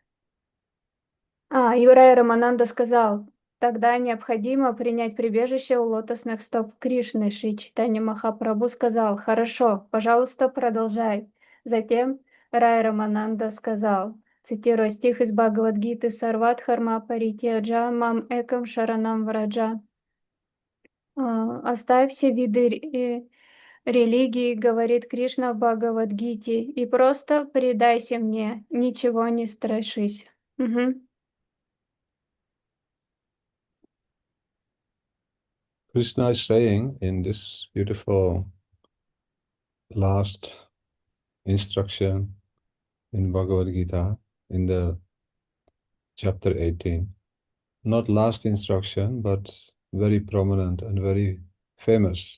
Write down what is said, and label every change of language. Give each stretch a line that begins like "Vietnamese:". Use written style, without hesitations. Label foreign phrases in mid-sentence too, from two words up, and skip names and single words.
Russian: И Рай Рамананда сказал: тогда необходимо принять прибежище у лотосных стоп Кришны. Шри Чайтанья Махапрабху сказал: хорошо, пожалуйста, продолжай. Затем Рай Рамананда сказал, цитируя стих из Бхагавад-гиты:
Sanskrit: «सर्वत् हर्म परित्यज माम् एकम् शरणम् व्रज».
Russian: Оставь все виды религии, говорит Кришна в Бхагавад-гите, и просто предайся мне, ничего не страшись.
English: Krishna is saying in this beautiful last instruction in Bhagavad Gita, in the chapter 18, not last instruction, but very prominent and very famous.